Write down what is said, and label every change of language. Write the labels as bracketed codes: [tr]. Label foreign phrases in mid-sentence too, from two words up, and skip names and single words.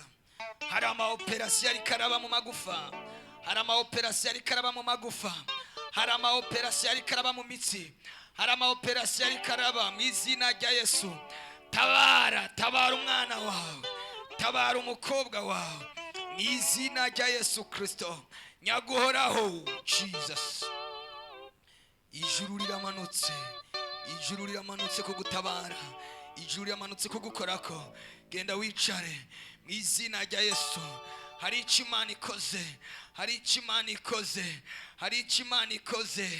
[rw] Hari ama operasi yari karaba mu magufa, hari ama operasi yari karaba mu magufa, hari ama operasi yari karaba mu mitsi, hari ama operasi yari karaba mu izina rya Yesu. Tabara, tabara umwana wawe, tabara umukobwa wawe mu izina rya Yesu Kristo. Nyaguhoraho Jesus. Ijuru riramanutse, ijuru riramanutse kugutabara, ijuru riramanutse kugukorako. Genda wicare mu izina rya Yesu. Hari icyo Imana ikoze, hari icyo Imana ikoze, hari icyo Imana ikoze.